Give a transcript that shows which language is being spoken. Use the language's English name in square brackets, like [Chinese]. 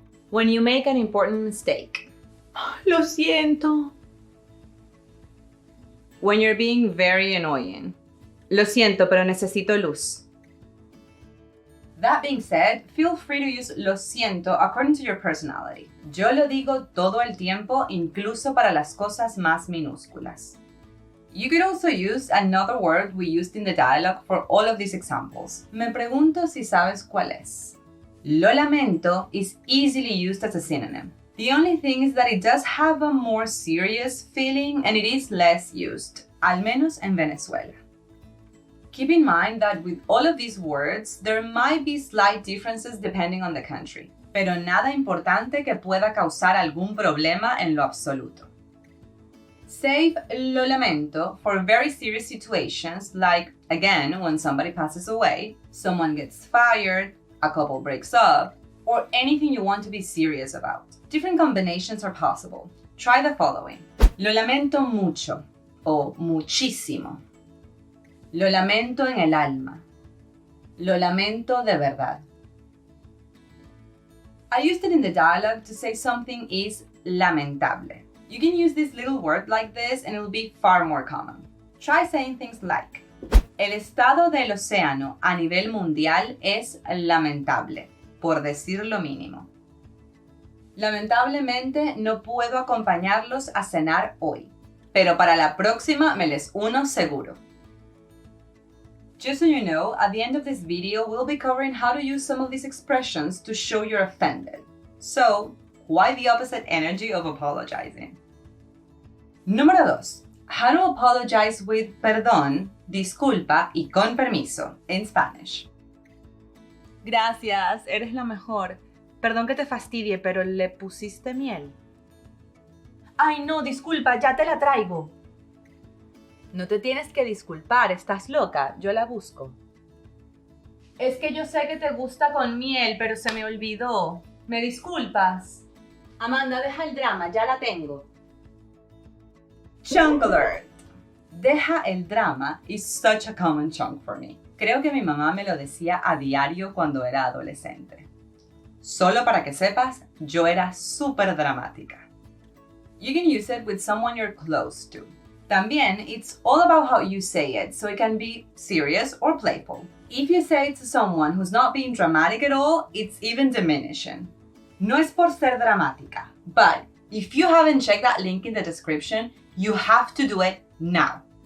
[English] When you make an important mistake, [Spanish] lo siento. [English] When you're being very annoying, [Spanish] lo siento, pero necesito luz. [English] That being said, feel free to use [Spanish] lo siento [English] according to your personality. [Spanish] Yo lo digo todo el tiempo, incluso para las cosas más minúsculas. [English] You could also use another word we used in the dialogue for all of these examples. [Spanish] Me pregunto si sabes cuál es. Lo lamento [English] is easily used as a synonym. The only thing is that it does have a more serious feeling and it is less used, [Spanish] al menos en Venezuela. [English] Keep in mind that with all of these words, there might be slight differences depending on the country, [Spanish] pero nada importante que pueda causar algún problema en lo absoluto. [English] Save [Spanish] lo lamento [English] for very serious situations like, again, when somebody passes away, someone gets fired, a couple breaks up, or anything you want to be serious about. Different combinations are possible. Try the following. [Spanish] Lo lamento mucho o muchísimo. Lo lamento en el alma. Lo lamento de verdad. [English] I used it in the dialogue to say something is lamentable. You can use this little word like this and it will be far more common. Try saying things like: [Spanish] el estado del océano a nivel mundial es lamentable, por decir lo mínimo. Lamentablemente no puedo acompañarlos a cenar hoy, pero para la próxima me les uno seguro. [English] Just so you know, at the end of this video, we'll be covering how to use some of these expressions to show you're offended. So, why the opposite energy of apologizing? [Spanish] Número 2. [English] How to apologize with [Spanish] perdón, disculpa y con permiso [English] in Spanish. [Spanish] Gracias, eres la mejor. Perdón que te fastidie, pero ¿le pusiste miel? Ay, no, disculpa, ya te la traigo. No te tienes que disculpar, estás loca, yo la busco. Es que yo sé que te gusta con miel, pero se me olvidó. ¿Me disculpas? Amanda, deja el drama, ya la tengo. [English] Chunk alert! [Spanish] Deja el drama [English] is such a common chunk for me. [Spanish] Creo que mi mamá me lo decía a diario cuando era adolescente. Solo para que sepas, yo era súper dramática. [English] You can use it with someone you're close to. [Spanish] También, [English] it's all about how you say it, so it can be serious or playful. If you say it to someone who's not being dramatic at all, it's even diminishing. [Spanish] No es por ser dramática, [English] but if you haven't checked that link in the description, you have to do it now.